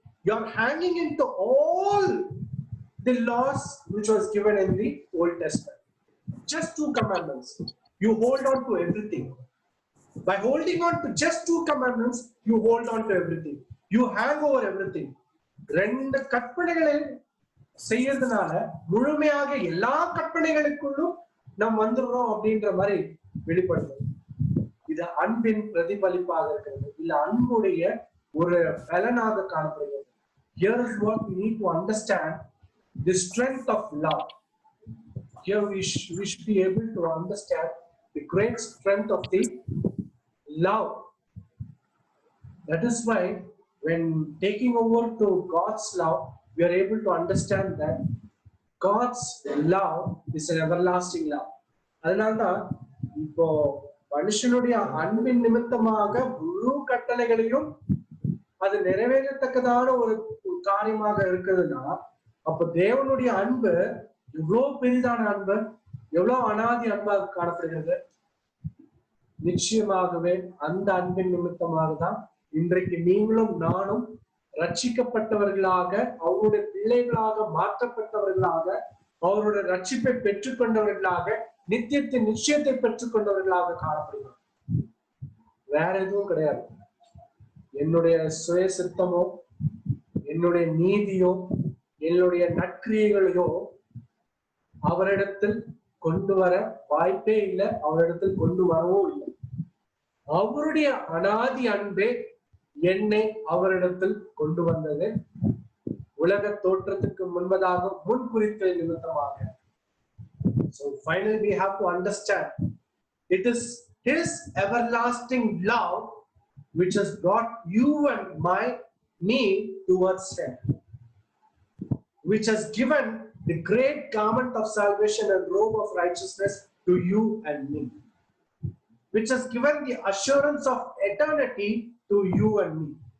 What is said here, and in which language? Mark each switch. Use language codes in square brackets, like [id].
[en] You are hanging into all the laws which was given in the Old Testament. Just two commandments. You hold on to everything. By holding on to just two commandments, you hold on to everything. You hang over everything. [ta] ரெண்டு கற்பனைகளை செய்யறதுனால முழுமையாக எல்லா கற்பனைகளுக்குள்ளும் நாம் வந்துடுறோம் அப்படின்ற மாதிரி வெளிப்படுது. இது அன்பின் பிரதிபலிப்பாக இருக்கிறது, இல்ல அன்புடைய ஒரு பலனாக காணப்படுகிறது. [en] Here is what we need to understand, the strength of love. Here we should be able to understand the great strength of the love. That is why when taking over to God's love, we are able to understand that God's love is an everlasting love. [ta] அதனால்தான் இப்போ மனுஷனுடைய அன்பின் நிமித்தமாக முழு கட்டளைகளையும் அது நிறைவேறத்தக்கதான ஒரு காரியமாக இருக்குதுன்னா, அப்ப தேவனுடைய அன்பு எவ்வளவு பெரிதான அன்பு, எவ்வளவு அனாதி அன்பாக காணப்படுகிறது. நிச்சயமாகவே அந்த அன்பின் நிமித்தமாக தான் இன்றைக்கு நீங்களும் நானும் ரட்சிக்கப்பட்டவர்களாக, அவருடைய பிள்ளைகளாக மாற்றப்பட்டவர்களாக, அவருடைய ரட்சிப்பை பெற்றுக்கொண்டவர்களாக, நித்தியத்தின் நிச்சயத்தை பெற்றுக்கொண்டவர்களாக காணப்படுகிறோம். வேற எதுவும் கிடையாது. என்னுடைய சுய சித்தமோ, என்னுடைய நீதியோ, என்னுடைய நற்கிரியைகளையோ அவரிடத்தில் கொண்டு வர வாய்ப்பே இல்லை, அவரிடத்தில் கொண்டு வரவும் இல்லை. அவருடைய அனாதி அன்பே என்னை அவரிடத்தில் கொண்டு வந்தது உலக தோற்றத்துக்கு முன்பதாக முன்குறித்த நிமித்தமாக. [en] So finally we have to understand it is his everlasting love which has brought you and me towards him, which has given the great garment of salvation and robe of righteousness to you and me, which has given the assurance of eternity to you and me.